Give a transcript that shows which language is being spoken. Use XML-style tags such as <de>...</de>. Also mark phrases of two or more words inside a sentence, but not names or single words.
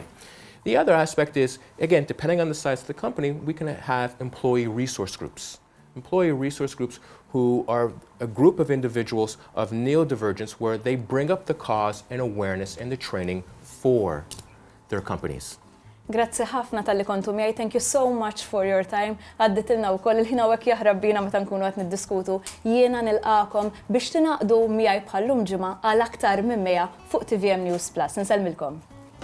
<en>The other aspect is, again, depending on the size of the company, we can have employee resource groups. Employee resource groups who are a group of individuals of neurodivergence where they bring up the cause and awareness and the training for their companies.</en> <mt>Grazzi ħafna tal-li kontu miegħi.</mt> <en>Thank you so much for your time.</en> <mt>Għadditilna wkoll il-ħin hawnhekk jaħrab bina meta nkunu qed niddiskutu. Jiena nilqakom biex tingħaqdu miegħi bħallum ġimgħa għal aktar minn MEA fuq TVM News Plus. Nsellmilkom.</mt>